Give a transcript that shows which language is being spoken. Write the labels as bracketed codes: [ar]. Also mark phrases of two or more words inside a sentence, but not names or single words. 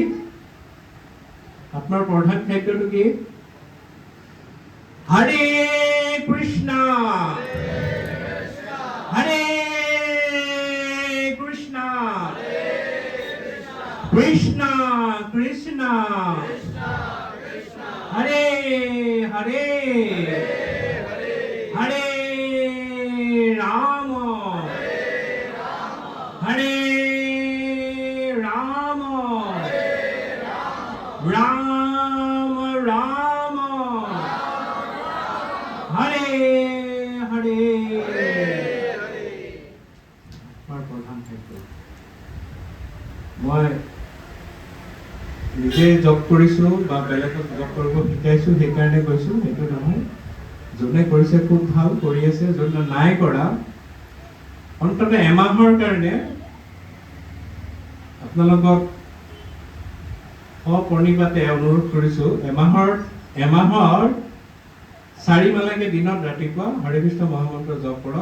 [as] আত্মাৰ প্ৰধান খাদ্যটো কি? [sa] হৰে কৃষ্ণ, হৰে কৃষ্ণ, কৃষ্ণ কৃষ্ণ, হরে হরে, হরে রাম, হরে রাম, রাম রাম, হরে হরে। [as] আমাৰ প্ৰধান খাদ্য। মই নিজে জব কৰিছোঁ বা বেলেগক জব কৰিব শিকাইছোঁ, সেইকাৰণে কৈছোঁ, সেইটো নহয়। যোনে কৰিছে খুব ভাল কৰি আছে, যোনে নাই কৰা অন্ততঃ এমাহৰ কাৰণে আপোনালোকক অপ্ৰণিপাতে অনুৰোধ কৰিছোঁ, এমাহৰ 4 মাহলৈকে দিনত ৰাতিপুৱা হৰে কৃষ্ণ মহামন্ত্ৰ জপ কৰক।